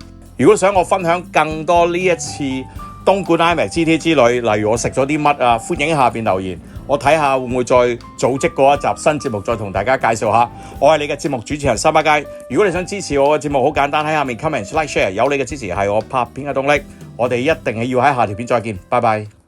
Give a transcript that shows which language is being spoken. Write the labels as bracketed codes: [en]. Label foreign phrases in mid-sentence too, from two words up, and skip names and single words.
[yue] 如果想我分享更多呢一次東莞 IMAX GT 之旅，例如我食咗啲乜啊，歡迎喺下邊留言，我睇下會唔會再組織過一集新節目，再同大家介紹下。我係你嘅節目主持人三巴雞。如果你想支持我嘅節目，好簡單，喺下面 [en] comment like share， [yue] 有你嘅支持係我拍片嘅動力。我哋一定係要喺下條片再見，拜拜。